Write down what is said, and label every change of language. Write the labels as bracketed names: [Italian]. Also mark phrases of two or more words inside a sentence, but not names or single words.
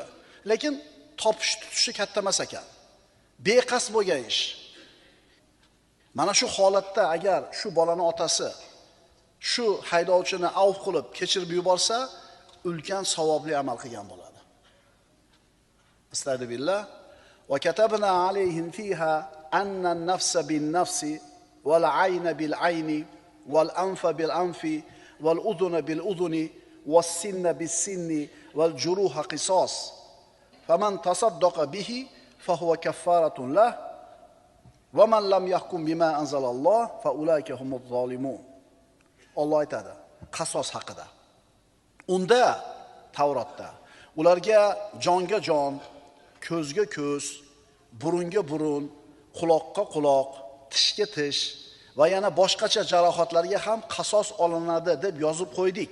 [Uzbek] Lekin topish tutishi katta emas ekan. Beqasd bo'lgan ish. Mana shu holatda agar shu bolaning otasi shu haydovchini avf qilib kechirib yuborsa, ulkan savobli amal qilgan bo'ladi. Astagfirullah. [Arabic] وكتبنا عليهم فيها أن النفس بالنفس والعين بالعين والأنف بالأنف والأذن بالأذن والسن بالسن والجروح قصاص. فمن تصدق به فهو كفارة له ومن لم يحكم بما أنزل الله فأولئك هم الظالمون. [Uzbek] Alloh aytadi qasos haqida. Unda Tavrotda ularga jonga jon, ko'zga ko'z, burunga burun, quloqqa quloq, tishga tish va yana boshqacha jarohatlarga ham qasos olinadi deb yozib qo'ydik.